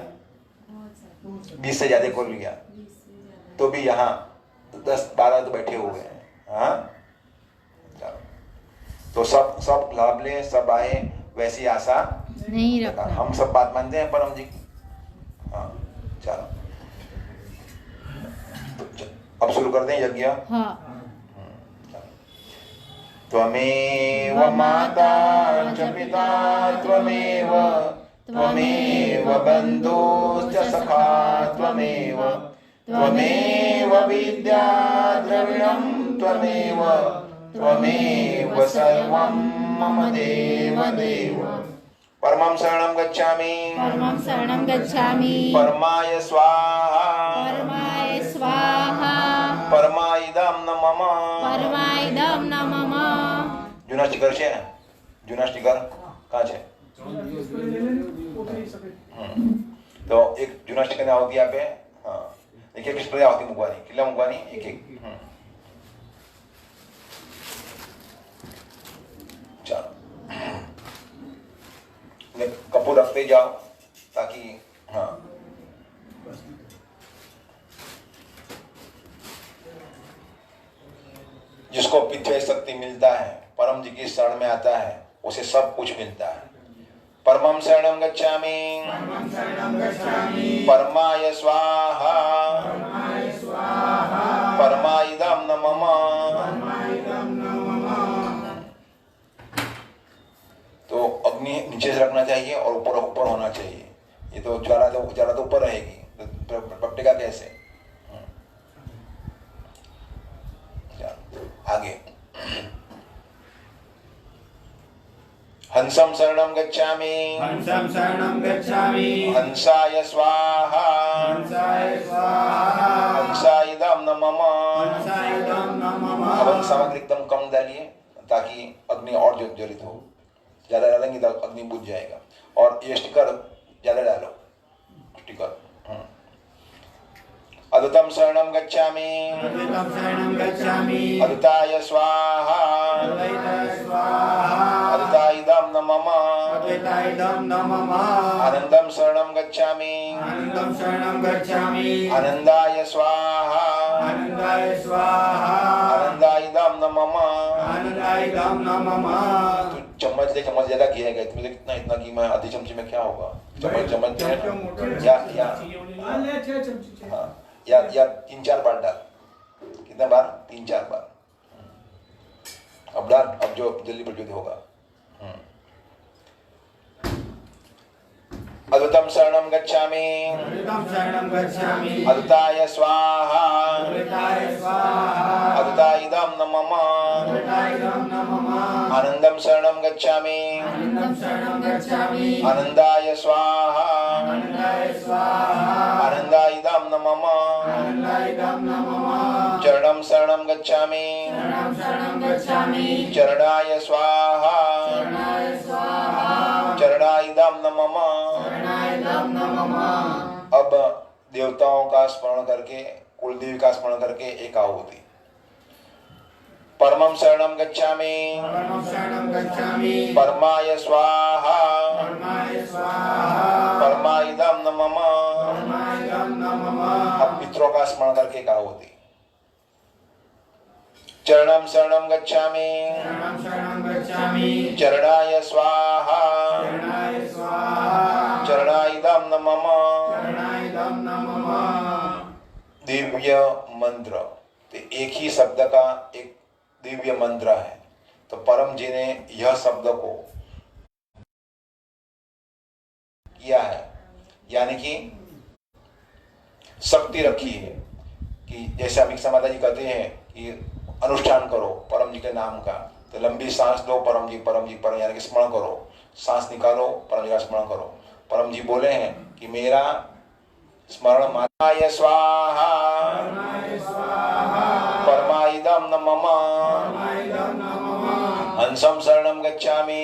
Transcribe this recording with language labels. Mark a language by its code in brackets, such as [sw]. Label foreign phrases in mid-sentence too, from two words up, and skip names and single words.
[hi] 20 से ज्यादा को लिया, तो भी यहाँ 10-12 तो बैठे हुए हैं। हाँ, तो सब लाभ ले, सब आए, वैसी आशा नहीं रखना। हम सब बात मानते हैं परम जी। हाँ, चलो तो अब शुरू कर दें यज्ञ। हाँ। [sa] त्वमेव माता च पिता त्वमेव, त्वमेव बन्धुश्च सखा त्वमेव, त्वमेव विद्या द्रविणं त्वमेव, त्वमेव सर्वं मम देव देव। परमं शरणं गच्छामि, परमं शरणं गच्छामि। परमाय स्वाहा, परमाय स्वाहा। परमायिदं न मम, परमायिदं न मम। [gu] જૂના સ્ટીકર છે ને? જૂના સ્ટીકર કાં છે? તો એક જૂના સ્ટીકરની આવતી આપે. હા, એક સ્પ્રે આવતી મૂકવાની. કેટલા મૂકવાની? એક. ચાલો, ને કપૂર [hi] રખते जाओ ताकि हाँ, जिसको पिछले शक्ति मिलता है, परम जी की शरण में आता है, उसे सब कुछ मिलता है। [sa] परमं शरणं गच्छामि, परमाय स्वाहा, परमायिदं न मम। [hi] तो अग्नि नीचे से रखना चाहिए और ऊपर ऊपर होना चाहिए। ये तो ज्वाला तो ऊपर रहेगी, तो पकड़ेगा कैसे? [sa] आगे हंसं शरणं गच्छामि, हंसं शरणं गच्छामि। हंसाय स्वाहा, हंसाय स्वाहा। हंसायिदं न मम। हंसायिदं न मम। [hi] हवन सामग्री एकदम कम डालिए ताकि अग्नि और ज्वलित हो। ज्यादा डालेंगे तो अग्नि बुझ जाएगा। और ये स्टिकर ज्यादा डालो, स्टिकर। [sa] अद्वैतम शरणं गच्छामि अद्वैतं शरणं गच्छामि अद्वैताय स्वाहा अद्वैताय स्वाहा अद्वैताइदं न मम अद्वैताइदं न मम आनंदं शरणं गच्छामि आनन्दं शरणं गच्छामि आनंदाय स्वाहा आनन्दाय स्वाहा आनंदाइदं न मम आनन्दाइदं न मम [hi] तो चम्मच ज्यादा किया गया तुझे कितना इतना कि मैं आधी चमचे में क्या होगा चम्मच या हाँ, या 3-4 बार डाल कितने बार 3-4 बार अब डाल अब जो जल्दी प्रज्वलित होगा [sa] अद्वैतम शरणं गच्छामि अद्वैतं शरणं गच्छामि अद्वैताय स्वाहा अद्वैताय स्वाहा अद्वैताइदं न मम अद्वैताइदं न मम आनंदं शरणं गच्छामि आनन्दं शरणं गच्छामि आनंदाय स्वाहा आनन्दाय स्वाहा आनंदाइदं न मम आनन्दाइदं न मम चरणं शरणं गच्छामि शरणं शरणं गच्छामि चरणाय स्वाहा चरणाय स्वाहा चरणाइदं न मम चरणाइदं न मम [hi] अब देवताओं का स्मरण करके कुलदेवी का स्मरण करके एक आहुति [sa] परमं शरणं गच्छामि परमं शरणं गच्छामि परमाय स्वाहा परमाय स्वाहा परमाइदं न मम परमाइदं न मम [hi] अब पितरों का स्मरण करके एक आहुति [sa] चरणं शरणं गच्छामि शरणं शरणं गच्छामि चरणाय स्वाहा चरणाय स्वाहा चरणाइदं न मम चरणाइदं न मम [hi] दिव्य मंत्र तो एक ही शब्द का एक दिव्य मंत्र है तो परम जी ने यह शब्द को किया है यानी कि शक्ति रखी है कि जैसे अभिक्षा माता जी कहते हैं कि अनुष्ठान करो परम जी के नाम का तो लंबी सांस लो परम जी परम यानी कि स्मरण करो सांस निकालो परम जी का स्मरण करो परम जी बोले हैं कि मेरा स्मरण [sa] माताय स्वाहा परमाइदं न मम हंसं शरणं गच्छामि